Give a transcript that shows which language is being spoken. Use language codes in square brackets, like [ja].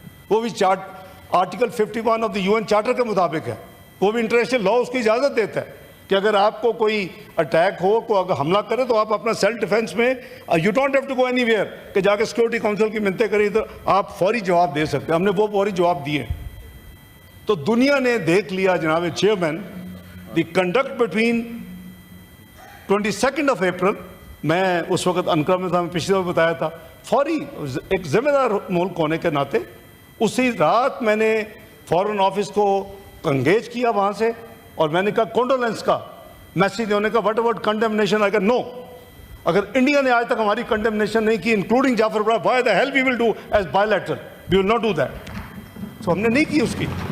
[ur] وہ بھی article 51 of the UN charter کے مطابق ہے. وہ بھی انٹرنیشنل لا اس کی اجازت دیتا ہے کہ اگر آپ کو کوئی اٹیک ہو, کوئی اگر حملہ کرے تو آپ اپنا سیلف ڈیفینس میں [en] you don't have to go anywhere [ur] کہ جا کے سیکورٹی کونسل کی منتیں کریں, تو آپ فوری جواب دے سکتے ہیں. ہم نے وہ فوری جواب دیے. تو دنیا نے دیکھ لیا جناب چیئرمین [en] the conduct between [ur] 22 اپریل. میں اس وقت انکرا میں تھا, میں پچھلے دفعہ بتایا تھا, فوری ایک ذمہ دار ملک ہونے کے ناطے اسی رات میں نے فارن آفس کو انگیج کیا وہاں سے, اور میں نے کہا کونڈولنس کا میسیج دینے کا [en] whatever [ur] کنڈیمنیشن. اگر نو, اگر انڈیا نے آج تک ہماری کنڈیمنیشن نہیں کی انکلوڈنگ جعفر برا, [en] Why the hell we will do as bilateral, we will not do that. [ur] سو ہم نے نہیں کی اس کی.